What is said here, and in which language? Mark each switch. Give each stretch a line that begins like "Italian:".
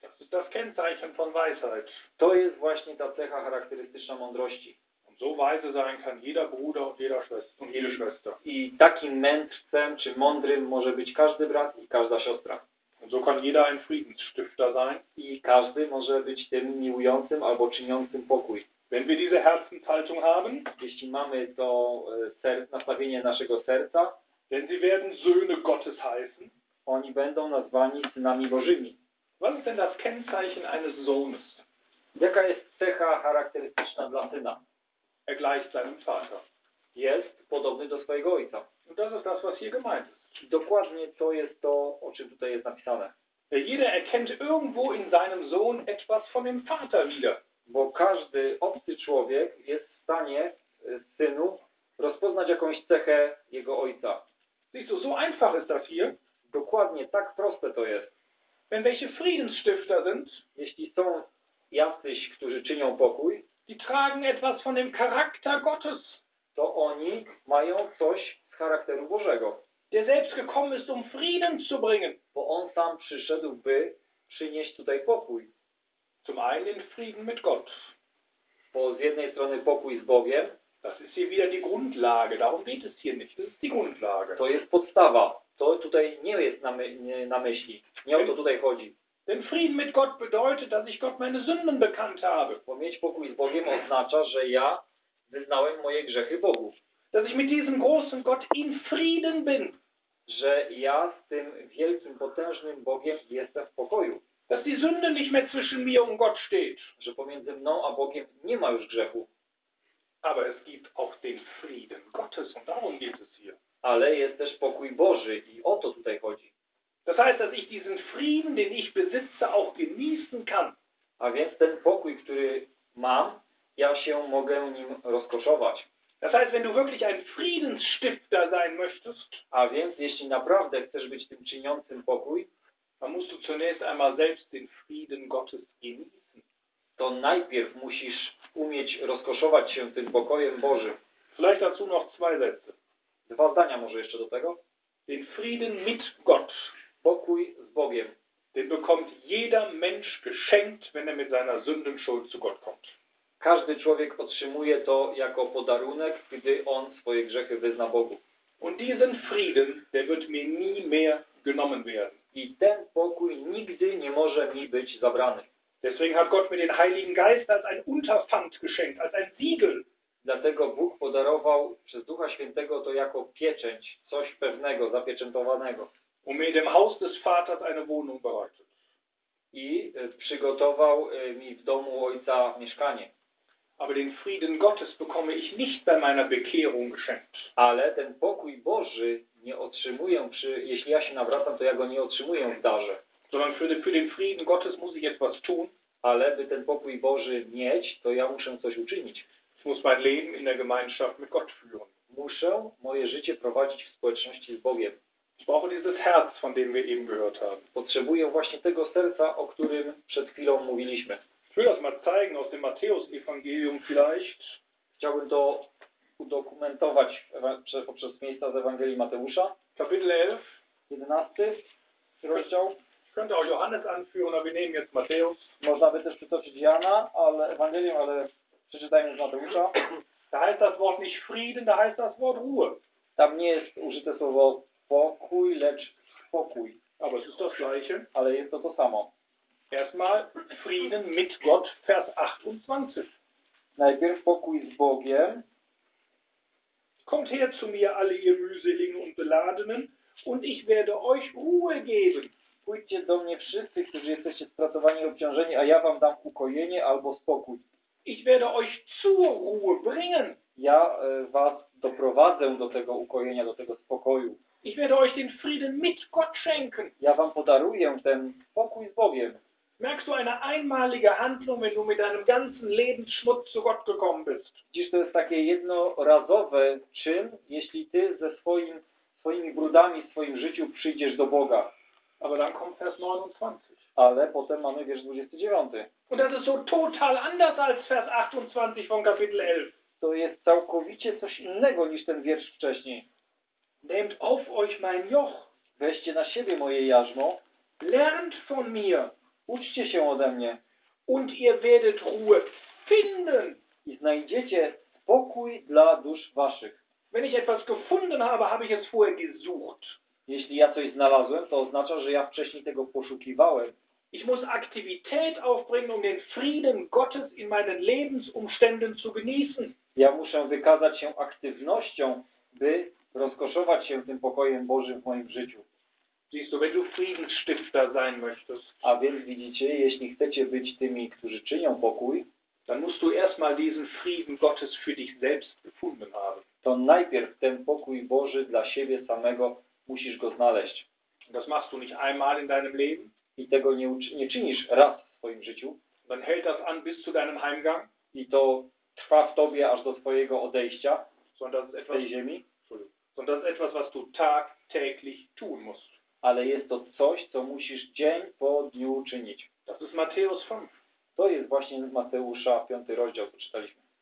German: Das Kennzeichen von Weisheit.
Polish: To jest właśnie ta cecha charakterystyczna mądrości.
German: So weise sein kann jeder Bruder und jeder Schwester und jede Schwester.
Polish: I takim mędrcem czy mądrym może być każdy brat i każda siostra.
German: Und so kann jeder ein Friedensstifter sein.
Polish: I każdy może być tym miłującym albo czyniącym pokój.
German: Wenn wir diese Herzenshaltung haben,
Polish: jeśli mamy to nastawienie naszego serca,
German: denn sie werden Söhne Gottes heißen.
Polish: Oni będą nazwani synami Bożymi.
German: Was ist denn das Kennzeichen eines Sohnes?
Polish: Jaka jest cecha charakterystyczna dla syna?
German: Er gleicht seinem Vater.
Polish: Jest podobny do swojego ojca.
German: Und das ist das, was hier gemeint ist.
Polish: Dokładnie to jest to, o czym tutaj jest napisane.
German: Jeder erkennt irgendwo in seinem Sohn etwas von dem Vater wieder.
Polish: Bo każdy obcy człowiek jest w stanie synu rozpoznać jakąś cechę jego ojca.
German: Siehst du, so einfach ist das hier.
Polish: Dokładnie, tak proste to jest.
German: Wenn welche Friedensstifter sind,
Polish: jeśli są jacyś, którzy czynią pokój,
German: die tragen etwas von dem Charakter Gottes.
Polish: To oni mają coś z charakteru Bożego.
German: Der selbst gekommen ist, um Frieden zu bringen.
Polish: Bo on sam przyszedł, by przynieść tutaj pokój.
German: Zum einen Frieden mit Gott.
Polish: Bo z jednej strony pokój z Bogiem.
German: Das ist hier wieder die Grundlage. Darum geht es hier nicht. Das ist die Grundlage.
Polish: To jest podstawa. To tutaj nie jest na myśli. Nie o to tutaj chodzi.
German: Denn Frieden mit Gott bedeutet, dass ich Gott meine Sünden bekannt habe.
Polish: Bo mieć pokój z Bogiem oznacza, że ja wyznałem moje grzechy Bogu.
German: Dass ich mit diesem großen Gott in Frieden bin.
Polish: Że ja z tym wielkim, potężnym Bogiem jestem w pokoju.
German: Dass die Sünde nicht mehr zwischen mir und Gott steht.
Polish: Że pomiędzy mną a Bogiem nie ma już grzechu.
German: Aber es gibt auch den Frieden Gottes und darum geht es hier.
Polish: Ale jest też pokój Boży i o to tutaj chodzi.
German: Das heißt, dass ich diesen Frieden, den ich besitze, auch genießen kann.
Polish: A więc ten pokój, który mam, ja się mogę nim rozkoszować.
German: Das heißt, wenn du wirklich ein Friedensstifter sein möchtest,
Polish: a więc jeśli naprawdę chcesz być tym czyniącym pokój,
German: dann musst du zunächst einmal selbst den Frieden Gottes genießen.
Polish: To najpierw musisz umieć rozkoszować się tym pokojem Bożym.
German: Vielleicht dazu noch zwei Sätze.
Polish: Dwa zdania może jeszcze do tego.
German: Den Frieden mit Gott.
Polish: Pokój z Bogiem.
German: Den bekommt jeder Mensch geschenkt, wenn er mit seiner Sündenschuld zu Gott kommt.
Polish: Każdy człowiek otrzymuje to jako podarunek, gdy on swoje grzechy wyzna Bogu.
German: Und diesen Frieden, der wird mir nie mehr genommen werden.
Polish: I ten pokój nigdy nie może mi być zabrany.
German: Deswegen hat Gott mir den Heiligen Geist als ein Unterpfand geschenkt, als ein Siegel.
Polish: Dlatego Bóg podarował przez Ducha Świętego to jako pieczęć, coś pewnego, zapieczętowanego.
German: Um mir dem Haus des Vaters eine Wohnung bereitet.
Polish: I przygotował mi w domu Ojca mieszkanie.
German: Aber den Frieden Gottes bekomme ich nicht bei meiner Bekehrung geschenkt.
Polish: Ale ten pokój Boży nie otrzymuję, jeśli ja się nawracam, to ja go nie otrzymuję w darze.
German: Sondern für den Frieden Gottes muss ich etwas tun.
Polish: Ale by ten pokój Boży mieć, to ja muszę coś uczynić.
German: Ich muss mein Leben in der Gemeinschaft mit Gott führen.
Polish: Muszę moje życie prowadzić w społeczności z Bogiem.
German: Ich brauche dieses Herz, von dem wir eben gehört haben.
Polish: Potrzebuję właśnie tego serca, o którym przed chwilą mówiliśmy.
German: Ich will das mal zeigen aus dem Matthäus-Evangelium vielleicht.
Polish: Chciałbym to udokumentować poprzez miejsca z Ewangelii Mateusza.
German: Kapitel 11.
Polish: 11. Rozdział.
German: Könnte auch Johannes anführen, aber wir nehmen jetzt Matthäus.
Polish: Można by też przytoczyć Jana, ale Ewangelium, ale przeczytajmy z Mateusza.
German: Da heißt das Wort nicht Frieden, da heißt das Wort Ruhe.
Polish: Tam nie jest użyte słowo pokój, lecz spokój.
German: Aber es ist das Gleiche.
Polish: Ale jest to to samo.
German: Erstmal Frieden mit Gott, Vers 28.
Polish: Najpierw pokój z Bogiem.
German: Kommt her zu mir, alle ihr mühseligen und beladenen, und ich werde euch Ruhe geben.
Polish: Pójdźcie do mnie wszyscy, którzy jesteście spracowani i obciążeni, a ja wam dam ukojenie albo spokój.
German: Ich werde euch zur Ruhe bringen.
Polish: Ja was doprowadzę do tego ukojenia, do tego spokoju.
German: Ich werde euch den Frieden mit Gott schenken.
Polish: Ja wam podaruję ten pokój z Bogiem.
German: Merkst du eine einmalige Handlung, wenn du mit deinem ganzen Lebensschmutz zu Gott gekommen bist?
Polish: Widzisz, to jest takie jednorazowe czyn, jeśli ty ze swoimi brudami w swoim życiu przyjdziesz do Boga.
German: Aber dann kommt Vers 29.
Polish: Ale potem mamy wiersz 29.
German: Und das ist so total anders als Vers 28 von Kapitel 11.
Polish: To jest całkowicie coś innego niż ten wiersz wcześniej.
German: Nehmt auf euch mein Joch.
Polish: Weźcie na siebie moje jarzmo.
German: Lernt von mir.
Polish: Uczcie się ode mnie.
German: Und ihr werdet Ruhe finden.
Polish: I znajdziecie spokój dla dusz waszych.
German: Wenn ich etwas gefunden habe, habe ich es vorher gesucht.
Polish: Jeśli ja coś znalazłem, to oznacza, że ja wcześniej tego poszukiwałem.
German: Ich muss Aktivität aufbringen, um den Frieden Gottes in meinen Lebensumständen zu genießen.
Polish: Ja muszę wykazać się aktywnością, by rozkoszować się tym pokojem Bożym w moim życiu.
German: Siehst du, wenn du Friedensstifter sein möchtest.
Polish: A więc widzicie, jeśli chcecie być tymi, którzy czynią pokój,
German: dann musst du erstmal diesen Frieden Gottes für dich selbst gefunden haben.
Polish: To najpierw ten pokój Boży dla siebie samego musisz go znaleźć.
German: Das machst du nicht einmal in deinem Leben.
Polish: I tego nie czynisz raz w swoim życiu.
German: Dann hält das an bis zu deinem Heimgang.
Polish: I to trwa w tobie aż do twojego odejścia z tej ziemi.
German: Sondern das ist etwas, was du tagtäglich tun musst.
Polish: Ale jest to coś, co musisz dzień po dniu czynić.
German: Das ist Matthäus 5.
Polish: To jest właśnie z Mateusza 5 rozdział, co czytaliśmy.